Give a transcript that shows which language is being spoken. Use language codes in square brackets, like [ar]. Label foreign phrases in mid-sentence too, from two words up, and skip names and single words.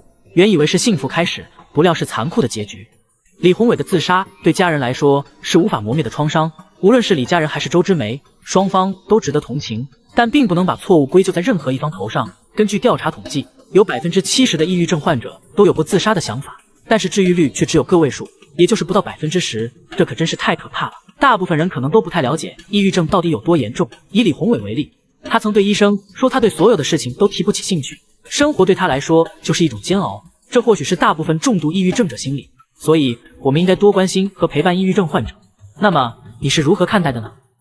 [zh] 原以為是幸福開始，不料是殘酷的結局。李宏偉的自殺對家人來說是無法磨滅的創傷，無論是李家人還是周之梅，雙方都值得同情，但並不能把錯誤歸咎在任何一方頭上。根據調查統計，有 70% 的抑鬱症患者都有過自殺的想法，但是治癒率卻只有個位數，也就是不到 10%， 這可真是太可怕了。大部分人可能都不太了解抑鬱症到底有多嚴重。以李宏偉為例，他曾对醫生說，他對所有的事情都提不起興趣，生活對他來說就是一種煎熬。這或許是大部分重度抑鬱症者心理，所以我們應該多關心和陪伴抑鬱症患者。那麼你是如何看待的呢？